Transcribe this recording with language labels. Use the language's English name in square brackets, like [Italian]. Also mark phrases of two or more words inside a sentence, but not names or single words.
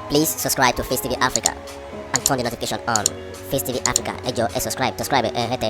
[English] Please subscribe to Facetv Africa and turn the notification on. Facetv Africa, [Yoruba] ẹ jọ̀ọ́, [English] subscribe, hete.